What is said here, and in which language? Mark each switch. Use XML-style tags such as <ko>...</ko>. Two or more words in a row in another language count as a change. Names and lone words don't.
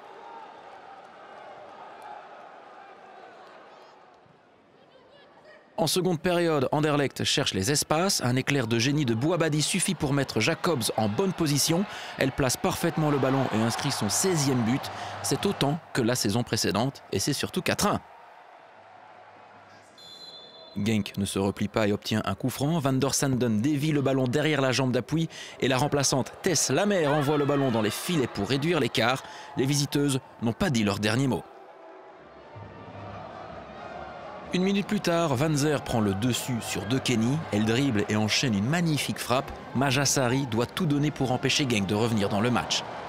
<fr>En seconde période, Anderlecht cherche les espaces. Un éclair de génie de Bouabadi suffit pour mettre Jacobs en bonne position. Elle place parfaitement le ballon et inscrit son 16e but. C'est autant que la saison précédente et c'est surtout 4-1. Genk ne se replie pas et obtient un coup franc. Van der Sanden dévie le ballon derrière la jambe d'appui et la remplaçante Tess Lamer envoie le ballon dans les filets pour réduire l'écart. Les visiteuses n'ont pas dit leur dernier mot. Une minute plus tard, Van Zer prend le dessus sur De Kenny. Elle dribble et enchaîne une magnifique frappe. Majasari doit tout donner pour empêcher Genk de revenir dans le match.</fr>